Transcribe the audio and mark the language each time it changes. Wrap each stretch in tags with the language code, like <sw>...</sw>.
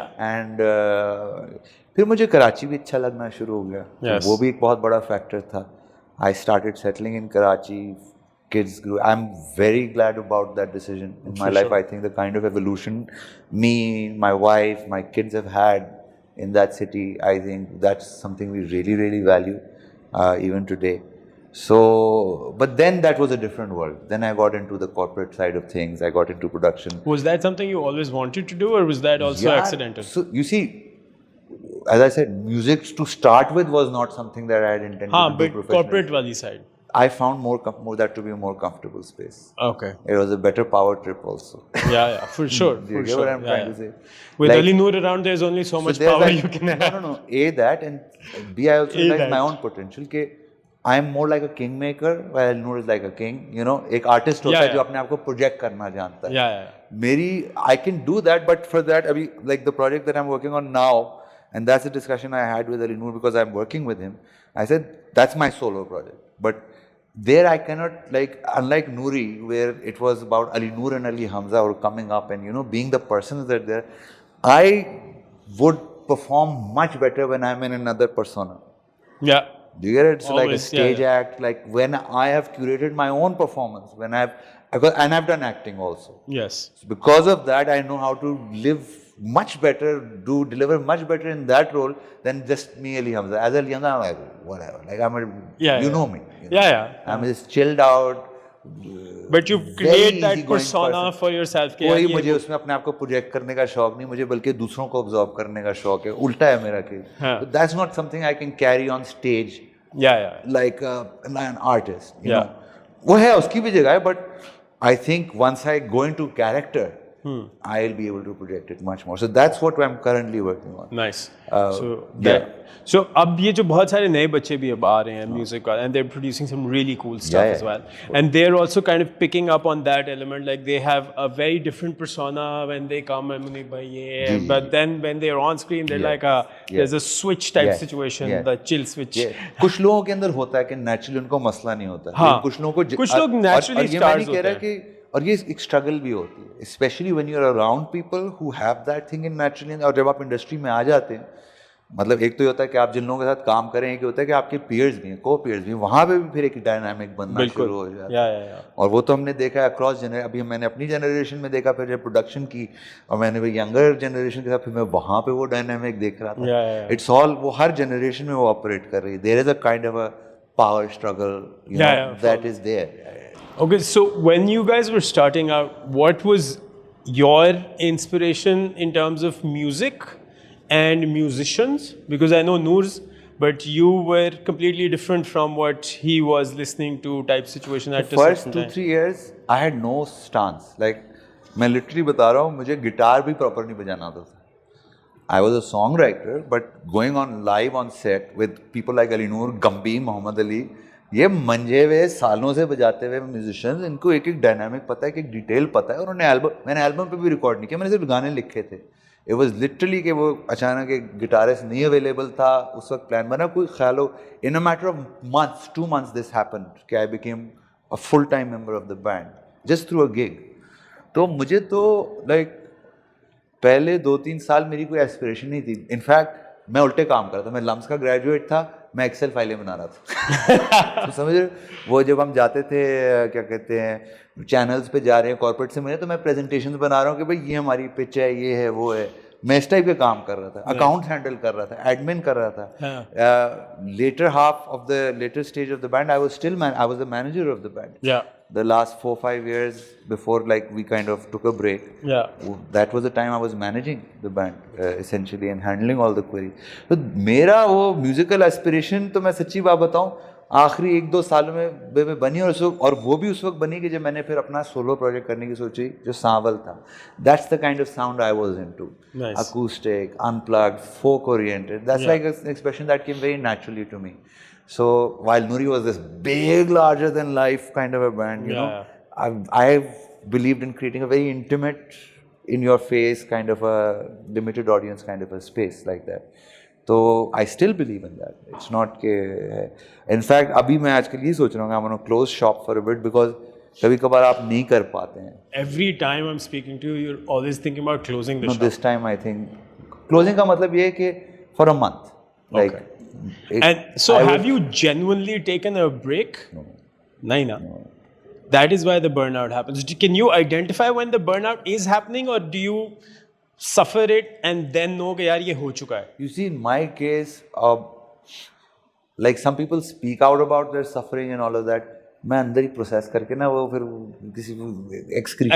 <ur>And پھر مجھے کراچی بھی اچھا لگنا شروع ہو گیا, وہ بھی ایک بہت بڑا فیکٹر تھا.</ur> <en>I started settling in Karachi, kids grew. I'm very glad about that decision in my life. I think the kind of evolution me, my wife, my kids have had in that city, I think that's something we really, really value even today. So, but then that was a different world. Then I got into the corporate side of things. I got into production. Was that something you always wanted to do, or was that also accidental? So you see, as I said, music to start with was not something that I had intended to do professionally. But corporate wali side, I found more that to be a more comfortable space. Okay. It was a better power trip also. Yeah, for sure. Do you get what I'm trying to say? With Ali Noor around, there's only so much power you can have. No. A, that, and B, I also realized my own potential. Ke I am more like a kingmaker, while Noor is like a king. You know,</en> <ur>ایک artist ہوتا ہے جو اپنے آپ کو project کرنا جانتا ہے.</ur> <en>میری, I can do that, but for that, ابھی like the project that I'm working on now, and that's the discussion I had with Ali Noor because I'm working with him. I said, that's my solo project. But there I cannot, like, unlike Noori, where it was about Ali Noor and Ali Hamza were coming up and, you know, being the persons that they're, I would perform much better when I'm in another persona. Yeah. Do you get it? It's always, like a stage act, like when I have curated my own performance, when and I've done acting also. Yes. So because of that, I know how to live much better, deliver much better in that role than just me, Ali Hamza. As Ali Hamza, I'm like, whatever. Like you know me. You know? Yeah. I'm just chilled out. But you create that persona for yourself.</en> <ur>کوئی مجھے اس میں اپنے آپ کو project کرنے کا شوق نہیں, مجھے بلکہ دوسروں کو آبزرو کرنے کا شوق ہے. الٹا ہے میرا کہ</ur> <en>that's not something I can carry on stage like an artist, you Yeah. know.</en> <ur>وہ ہے, اس کی بھی جگہ ہے,</ur> <en>but I think once I go into character, I'll be able to project it much more. So that's what I'm currently working on. Nice. Yeah.</en> <ur>So اب یہ جو بہت سارے نئے بچے بھی اب آ رہے ہیں میوزک کا,</ur> <en>and they're producing some really cool stuff as well. And they're also kind of picking up on that element, like they have a very different persona when they come and but then when they're on screen they're like there's a switch type situation, the chill switch.</en> <ur>کچھ لوگوں کے اندر ہوتا ہے کہ naturally ان کو مسئلہ نہیں ہوتا, کچھ لوگ نیچرلی اسٹارز ہوتے ہیں, اور یہ ایک اسٹرگل بھی ہوتی ہے,</ur> <en>Especially when you are around people who have that thing in naturally.</en> <ur>اور جب آپ انڈسٹری میں آ جاتے ہیں, مطلب ایک تو یہ ہوتا ہے کہ آپ جن لوگوں کے ساتھ کام کریں, ایک ہوتا ہے کہ آپ کے پیئرز بھی ہیں, کو پیئرز بھی ہیں, وہاں پہ بھی پھر ایک ڈائنامک بننا شروع ہو جاتا ہے. اور وہ تو ہم نے دیکھا ہے اکراس ابھی میں نے اپنی جنریشن میں دیکھا, پھر جب پروڈکشن کی اور میں نے ینگر جنریشن کے ساتھ, پھر میں وہاں پہ وہ ڈائنامک دیکھ رہا تھا.</ur> <en>it's all,</en> <ur>وہ ہر جنریشن میں وہ آپریٹ کر رہی ہے.</ur> <en>There is a kind of a power struggle that is there. Okay, so when you guys were starting out, what was your inspiration in terms of music and musicians? Because I know Noor's, but you were completely different from what he was listening to type situation at the first 2-3 years I had no stance.</en> <ur>Like میں literally بتا رہا ہوں, مجھے guitar بھی proper نہیں بجانا آتا تھا.</ur> <en>I was a songwriter, but going on live on set with people like Ali Noor, Gambi, Muhammad Ali,</en> <ur>یہ منجے ہوئے سالوں سے بجاتے ہوئے میوزیشینز, ان کو ایک ایک ڈائنامک پتہ ہے, ایک ڈیٹیل پتہ ہے. انہوں نے میں نے البم پہ بھی ریکارڈ نہیں کیا, میں نے صرف گانے لکھے تھے.</ur> <en>it was literally</en> <ur>کہ وہ اچانک ایک گٹارسٹ نہیں اویلیبل تھا, اس وقت پلان بنا, کوئی خیال ہو, ان a matter of months, 2 months</ur> <en>this happened</en> <ur>کہ</ur> <en>I became a full time member of the band just through a gig.</en> <ur>تو مجھے تو لائک پہلے 2-3 سال میری کوئی ایسپریشن نہیں تھی. انفیکٹ میں الٹے کام کرتا تھا. میں لمس کا گریجویٹ تھا, میں ایکسل فائلیں بنا رہا تھا. تو سمجھ رہے, وہ جب ہم جاتے تھے کیا کہتے ہیں چینلز پہ جا رہے ہیں کارپوریٹ سے ملے, تو میں پریزنٹیشنز بنا رہا ہوں کہ بھائی یہ ہماری پچ ہے, یہ ہے, وہ ہے. میں اس ٹائپ کے کام کر رہا تھا, اکاؤنٹس ہینڈل کر رہا تھا, ایڈمن کر رہا تھا.</ur> <en>Later half of the later stage of the band I was the manager of the band. The last 4-5 years before like we kind of took a break, that was the time I was managing the band essentially and handling all the queries.</en> <ur>So میرا وہ musical aspiration تو میں سچی بات بتاؤں آخری 1-2 سالوں میں بنی, اور وہ بھی اس وقت بنی کہ جب میں نے پھر اپنا سولو پروجیکٹ کرنے کی سوچی جو سانول تھا.</ur> <en>That's the kind of sound I was into. Nice. Acoustic, unplugged, folk oriented. That's like an expression that came very naturally to me. So while Noori was this big, larger than life kind of a band, you know, I believed in creating a very intimate, in your face kind of a limited audience kind of a space like that. So I still believe in that. It's not</en> <ur>کہ in fact ابھی میں آج کل یہ سوچ رہا ہوں کہ</ur> <en>I'm going to close shop for a bit because</en> <ur>کبھی کبھار آپ نہیں کر پاتے ہیں.</ur> <en>Every time I'm speaking to you, you're always thinking about closing the shop. No, this time I think closing</en> <ur>کا مطلب یہ ہے کہ</ur> <en>for a month. Like and so have you genuinely taken a break? No. That is why the burnout happens. Can you identify when the burnout is happening, or do you suffer it and then know</en> <ur>کہ یار یہ ہو چکا ہے?</ur> <en>You see, in my case, like some people speak out about their suffering and all of that.</en> <ur>میں اندر ہی process کر کے نا وہ پھر کسی ایکسکریشن</ur>